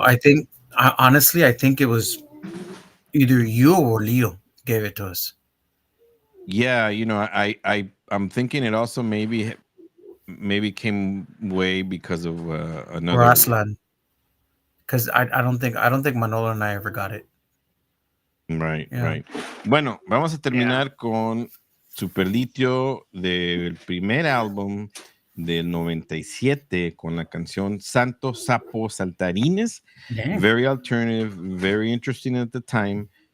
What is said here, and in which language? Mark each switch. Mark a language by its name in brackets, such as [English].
[English] I think honestly, I think it was either you or Leo gave it to us. Yeah, I'm thinking it also maybe came way because of another. Or Aslan. Because I don't think Manolo and I ever got it. Right. [Spanish] Bueno, vamos a terminar con Super Litio del primer álbum del 97 con la canción Santo Sapo Saltarines. [English] Damn. Very alternative, very interesting at the time.